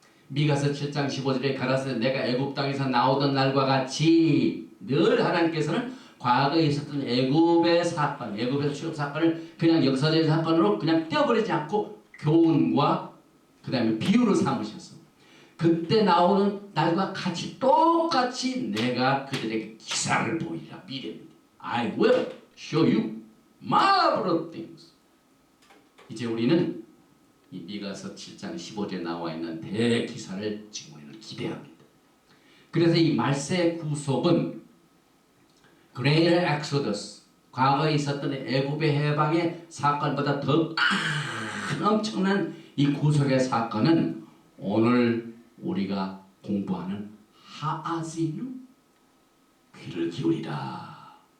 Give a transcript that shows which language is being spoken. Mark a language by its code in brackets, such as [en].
[ko] 미가서 7장 15절에 가라사대 내가 애굽 땅에서 나오던 날과 같이, 늘 하나님께서는 과거에 있었던 애굽의 사건, 애굽에서 출애굽 사건을 그냥 역사적인 사건으로 그냥 떼어버리지 않고 교훈과 그 다음에 비유로 삼으셔서 그때 나오는 날과 같이 똑같이 내가 그들에게 기사를 보이리라. 미래입니다. [en] I will show you marvelous things. [ko] 이제 우리는 이 미가서 7장 15절에 나와 있는 대기사를 지금 우리는 기대합니다. 그래서 이 말세의 구속은 Greater Exodus, 과거에 있었던 애굽의 해방의 사건보다 더 큰 엄청난 이 구속의 사건은 오늘 우리가 공부하는 하아지누, 귀를 기울이라.